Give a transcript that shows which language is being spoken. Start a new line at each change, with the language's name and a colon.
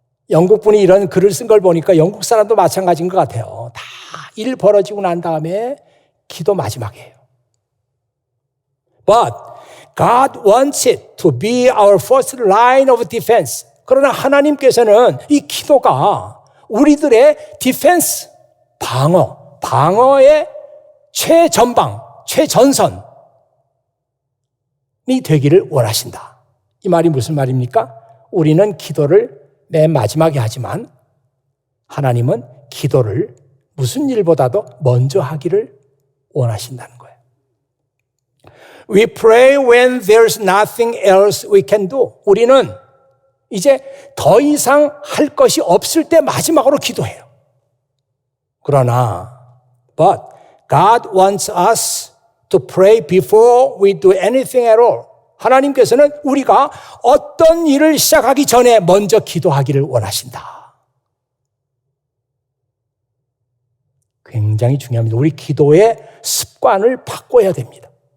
Korean: 영국 분이 이런 글을 쓴 걸 보니까 영국 사람도 마찬가지인 것 같아요. 다 일 벌어지고 난 다음에 기도 마지막이에요.
English: But God wants it to be our first line of defense.
Korean: 그러나 하나님께서는 이 기도가 우리들의 디펜스, 방어의 최전방, 최전선이 되기를 원하신다. 이 말이 무슨 말입니까? 우리는 기도를 맨 마지막에 하지만 하나님은 기도를 무슨 일보다도 먼저 하기를 원하신다는 거예요.
English: We pray when there's nothing else we can do.
Korean: 우리는 이제 더 이상 할 것이 없을 때 마지막으로 기도해요. 그러나
English: But God wants us to pray before we do anything at all.
Korean: 하나님께서는 우리가 어떤 일을 시작하기 전에 먼저 기도하기를 원하신다. 굉장히 중요합니다. 우리 기도의 습관을 바꿔야 됩니다.